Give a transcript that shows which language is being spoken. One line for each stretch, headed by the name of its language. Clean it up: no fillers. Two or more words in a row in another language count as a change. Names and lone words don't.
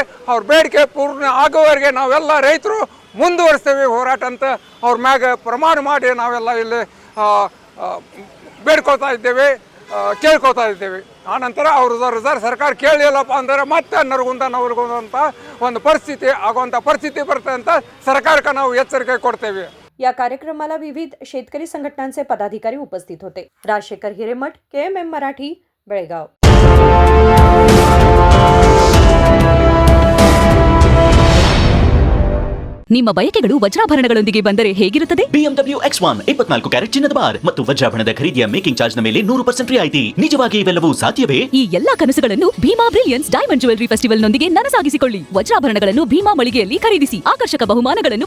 Kannada: ಅವ್ರ ಬೇಡಿಕೆ ಪೂರ್ಣ ಆಗುವವರೆಗೆ ನಾವೆಲ್ಲ ರೈತರು ಮುಂದುವರಿಸ್ತೇವೆ ಹೋರಾಟ ಅಂತ ಅವ್ರ ಮ್ಯಾಗ ಪ್ರಮಾಣ ಮಾಡಿ ನಾವೆಲ್ಲ ಇಲ್ಲಿ ಬೇಡ್ಕೊಳ್ತಾ ಇದ್ದೇವೆ, ಕೇಳ್ಕೊಳ್ತಾ ಇದ್ದೇವೆ। ಆನಂತರ ಅವರು ಸರ್ಕಾರ ಕೇಳಲಿಲ್ಲಪ್ಪ ಅಂದರೆ ಮತ್ತೆ ನರಗುಂದ ನವಲಗುಂದ ಅಂತ ಒಂದು ಪರಿಸ್ಥಿತಿ ಆಗುವಂಥ ಪರಿಸ್ಥಿತಿ ಬರುತ್ತೆ ಅಂತ ಸರ್ಕಾರಕ್ಕೆ ನಾವು ಎಚ್ಚರಿಕೆ ಕೊಡ್ತೇವೆ।
Marathi: या कार्यक्रमाला विविध शेतकरी संघटनांचे पदाधिकारी उपस्थित होते। राजशेखर हिरेमठ, KMM मराठी, बेळगाव।
Kannada: ನಿಮ್ಮ ಬಯಕೆಗಳು ವಜ್ರಾಭರಣಗಳೊಂದಿಗೆ ಬಂದರೆ ಹೇಗಿರುತ್ತದೆ? BMW X1 24 ಕ್ಯಾರೆಟ್ ಚಿನ್ನದ ಬಾರ್ ಮತ್ತು ವಜ್ರಾಭರಣದ ಖರೀದಿಯ
English: making charge
Kannada: ನ ಮೇಲೆ 100% ರಿಯಾಯಿತಿ. ನಿಜವಾಗಿ ಇವೆಲ್ಲವೂ ಸಾಧ್ಯವೇ? ಈ ಎಲ್ಲಾ ಕನಸುಗಳನ್ನು ಭೀಮಾ ಬ್ರಿಲಿಯನ್ಸ್ ಡೈಮಂಡ್ ಜ್ಯುವೆಲರಿ ಫೆಸ್ಟಿವಲ್ ನೊಂದಿಗೆ ನನಸಾಗಿಸಿಕೊಳ್ಳಿ. ವಜ್ರಾಭರಣಗಳನ್ನು ಭೀಮಾ ಮಳಿಗೆಯಲ್ಲಿ ಖರೀದಿಸಿ ಆಕರ್ಷಕ ಬಹುಮಾನಗಳನ್ನು ಪಡೆಯಿರಿ.